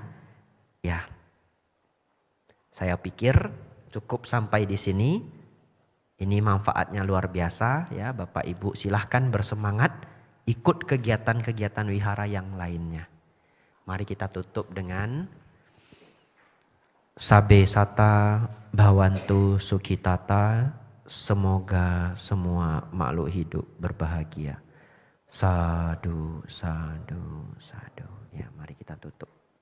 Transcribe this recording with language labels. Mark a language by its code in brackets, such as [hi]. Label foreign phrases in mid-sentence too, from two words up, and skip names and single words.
[id] Ya. Saya pikir cukup sampai di sini. Ini manfaatnya luar biasa. Ya, Bapak Ibu silahkan bersemangat. Ikut kegiatan-kegiatan wihara yang lainnya. Mari kita tutup dengan [pi] Sabbe sata bhavantu sukhitata. [id] Semoga semua makhluk hidup berbahagia. [pi] Sadu, sadu, sadu. [id] Ya, mari kita tutup.